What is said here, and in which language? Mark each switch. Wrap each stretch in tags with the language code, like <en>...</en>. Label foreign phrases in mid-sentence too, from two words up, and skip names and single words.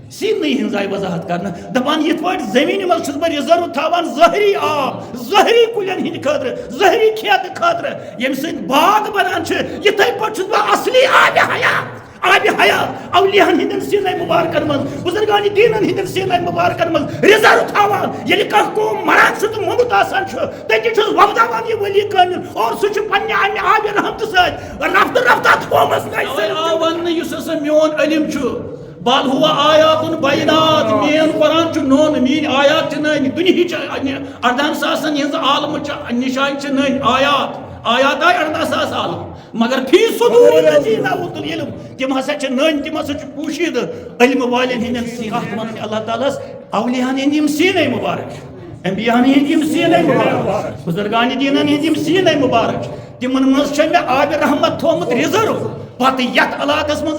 <ks>سینی ہنز آئی وضاحت کرنا دپان یت پٲٹھۍ زمین مز چھُس بہٕ رِزٔرو تھاوان ظٲہری آب ظٲہری کُلٮ۪ن ہٕنٛدِ خٲطرٕ ظٲہری کھیتہٕ خٲطرٕ ییٚمہِ سۭتۍ باغ بنان چھِ یِتھَے پٲٹھۍ چھُس بہٕ اصلی آبِ حیات اولیاہن ہٕنٛدٮ۪ن سیٖنَے مُبارکن منٛز بُزرگانہِ دیٖنن ہٕنٛدٮ۪ن سیٖنَے مُبارکن منٛز رِزٔرو تھاوان ییٚلہِ کانٛہہ قوم مران چھُ تہٕ موٚنٛگُت آسان چھُ تٔتی چھُس وۄپداوان یہِ ؤلی کٲمِل اور سُہ چھُ پننہِ اَمہِ آبِ رحمتہٕ سۭتۍ رفتہٕ رفتہ تھومُت وننہٕ یُس ہسا میون علم چھُ</ks> <ar>بل ہوا</ar> <ks>آیاتن بینات مین قرآن چھُ نوٚن میٲنۍ آیات چھِ نٔنۍ دُنہِچ 18,000 ہِنٛز عالمٕچ نِشانہِ چھِ نٔنۍ آیات آیہِ 18,000 عالم مگر</ks> <ar>فی صدور الذین اوتوا العلم</ar> <ks>تِم ہسا چھِ نٔنۍ تِم ہسا چھِ پوشیدٕ علمہٕ والٮ۪ن ہٕنٛدٮ۪ن کتھ ونٕنۍ اللہ تعالیٰ ہس اولیاہن ہٕنٛدۍ یِم سیٖنَے مُبارک چھِ انبیاہن ہٕنٛدۍ یِم سیٖنَے مُبارک چھِ بُزرگانہِ دیٖنن ہٕنٛدۍ یِم سیٖنَے مُبارک چھِ تِمن منٛز چھِ مےٚ آبِ رحمت تھومُت رِزٔرو پتہٕ یتھ علاقس منٛز</ks>